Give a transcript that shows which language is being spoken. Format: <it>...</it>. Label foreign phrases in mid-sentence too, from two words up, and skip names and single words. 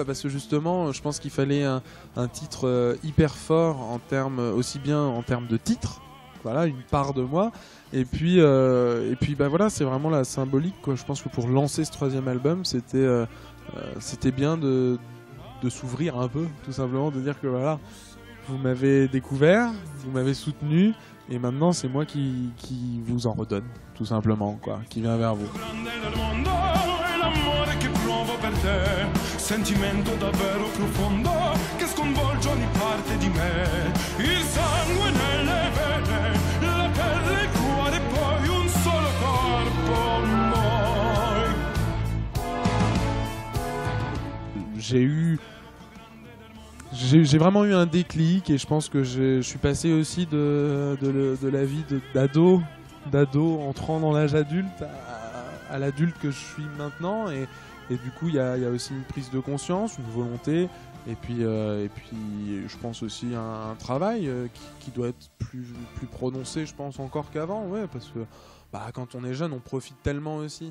<fr>Parce que justement, je pense qu'il fallait un titre hyper fort en termes, aussi bien en termes de titre, voilà, une part de moi, et puis voilà, c'est vraiment la symbolique, quoi. Je pense que pour lancer ce 3e album, c'était bien de s'ouvrir un peu, tout simplement, de dire que voilà, vous m'avez découvert, vous m'avez soutenu, et maintenant c'est moi qui vous en redonne, tout simplement, quoi, qui vient vers vous.</fr> <it>Sentimento davvero profondo che sconvolge ogni parte di me, il sangue nelle vene, la pelle, il cuore, poi un solo corpo, noi.</it> <fr>J'ai vraiment eu un déclic, et je pense que je suis passé aussi de la vie d'ado entrant dans l'âge adulte à l'adulte que je suis maintenant, et du coup il y a aussi une prise de conscience, une volonté, et puis je pense aussi un travail qui doit être plus prononcé, je pense, encore qu'avant, ouais, parce que quand on est jeune on profite tellement aussi.</fr>